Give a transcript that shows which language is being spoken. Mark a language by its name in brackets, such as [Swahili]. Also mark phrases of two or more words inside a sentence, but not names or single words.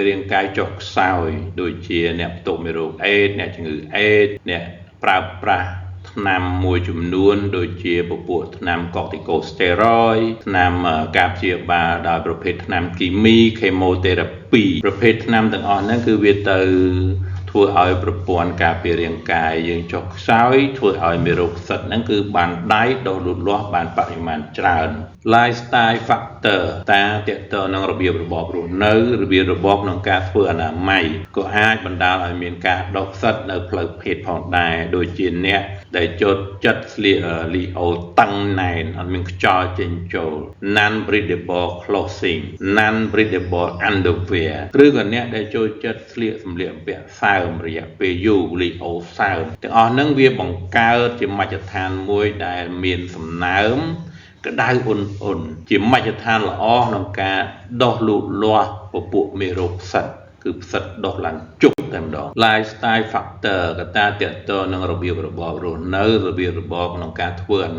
[Khmer] រាងកាយចុះខ្សោយដូចជាអ្នកផ្ទុកមេរោគអេដអ្នកជំងឺអេដអ្នកប្រើប្រាស់ថ្នាំមួយចំនួនដូចជាពពួកថ្នាំ corticosteroid ថ្នាំការព្យាបាលដោយប្រភេទថ្នាំគីមី chemotherapy ប្រភេទថ្នាំទាំងអស់ហ្នឹងគឺវាទៅធ្វើឲ្យប្រព័ន្ធការពាររាងកាយយើងចុះខ្សោយធ្វើឲ្យមេរោគផ្សិតហ្នឹងគឺបានដៃដុះលូតលាស់បានបរិមាណច្រើន [English] lifestyle factor [Khmer] factor តាទាក់ទងនឹងរបៀបរបបរស់នៅរបៀបរបបក្នុងការធ្វើអនាម័យក៏អាចបណ្ដាលឲ្យមានការដុះផ្សិតនៅផ្លូវភេទផងដែរដូចជាអ្នកដែល ចូលចិត្តស្លៀកលីអូតឹងណែនអត់មានខ្យល់ចេញចូល [English] non breathable clothing non breathable underwear [Khmer] ឬក៏អ្នកដែលចូល ចិត្តស្លៀកសម្លៀកបំពាក់សើមរយៈពេលយូរលីអូសើមទាំងអស់ហ្នឹងវាបង្កើតជាមជ្ឈដ្ឋានមួយដែលមានសំណើមក្តៅអ៊ុនជាមជ្ឈដ្ឋានល្អក្នុងការដោះលូតលាស់ពពួកមេរោគផ្សិតគឺផ្សិតដុះឡើងជុកតែម្ដង [English] lifestyle factor [Khmer] កត្តាទាក់ទងនឹងរបៀបរបបរស់នៅរបៀបរបបក្នុងការធ្វើអ